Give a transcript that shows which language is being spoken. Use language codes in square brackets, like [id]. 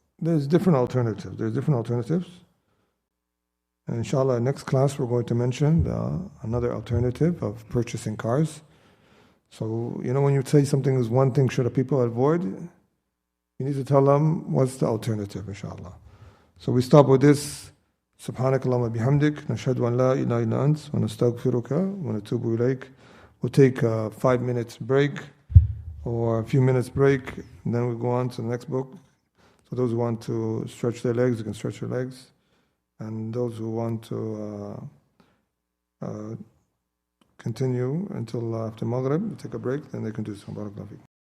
[en] There's different alternatives. And inshallah, next class we're going to mention another alternative of purchasing cars. So, when you say something is one thing should people avoid, you need to tell them what's the alternative, inshallah. So we stop with this. [ar] سبحانك اللهم بحمدك نشهد أن لا إله إلا أنت ونستغفرك ونتوب إليك. [en] We'll take a 5 minutes break or a few minutes break, and then we'll go on to the next book. So those who want to stretch their legs, you can stretch their legs. And those who want to continue until after Maghrib, take a break, then they can do so. Barakallahu feekum.